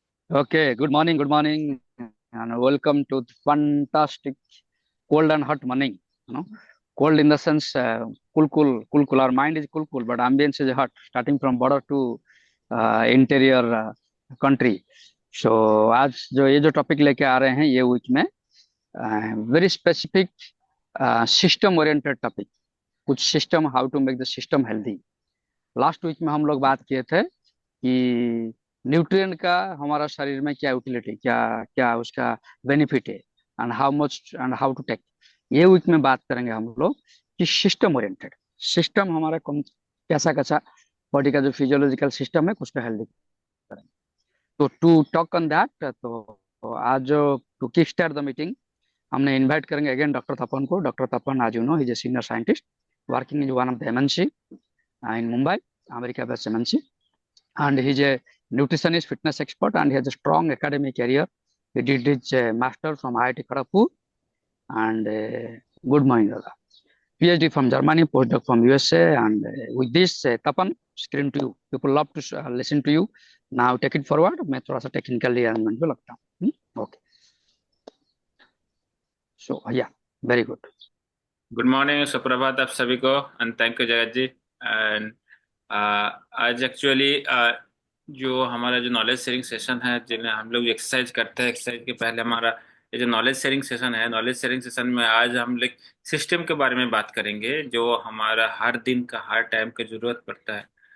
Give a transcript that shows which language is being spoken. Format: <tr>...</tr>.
<en>Good morning, and welcome to the fantastic cold and hot morning. You know, cold in the sense cool. Our mind is cool, but ambience is hot, starting from border to interior country.</en> <hi>So आज जो ये जो topic लेके आ रहे हैं ये week में</hi> <en>very specific system oriented topic,</en> <hi>कुछ system,</hi> <en>How to make the system healthy.</en> <hi>Last week में हम लोग बात किए थे कि न्यूट्रिएंट का हमारा शरीर में क्या यूटिलिटी, क्या क्या उसका बेनिफिट है,</hi> <en>And how much and how to take.</en> <hi>ये वीक में बात करेंगे हम लोग कि सिस्टम ओरिएंटेड, सिस्टम हमारा कौन कैसा कैसा, बॉडी का जो फिजियोलॉजिकल सिस्टम है उसको हेल्दी करेंगे।</hi> <en>तो to talk on that, तो आज to kick start the meeting</en> <hi>हमने</hi> <en>Invite करेंगे again doctor Tapan को। Doctor Tapan, आज you know, is a senior scientist working in one of the MNC in Mumbai, America based MNC, and he's a nutritionist, fitness expert, and he has a strong academic career. He did his master from IIT Kharagpur, and good morning, Dada. PhD from Germany, postdoc from USA, and with this, Tapan, screen to you. People love to listen to you. Now take it forward.</en> <hi>मैं थोड़ा सा</hi> <en>technically arrangement</en> <hi>पे लगता हूँ.</hi> <en>Okay. So yeah, very good.</en> <hi>Good morning, सुप्रभात आप सभी को,</hi> <en>And thank you Jagat ji.</en> <hi>एंड आज एक्चुअली जो हमारा जो नॉलेज शेयरिंग सेशन है, जिन्हें हम लोग एक्सरसाइज करते हैं, एक्सरसाइज के पहले हमारा ये जो नॉलेज शेयरिंग सेशन है, नॉलेज शेयरिंग सेशन में आज हम लोग सिस्टम के बारे में बात करेंगे जो हमारा हर दिन का हर टाइम का जरूरत पड़ता है।</hi>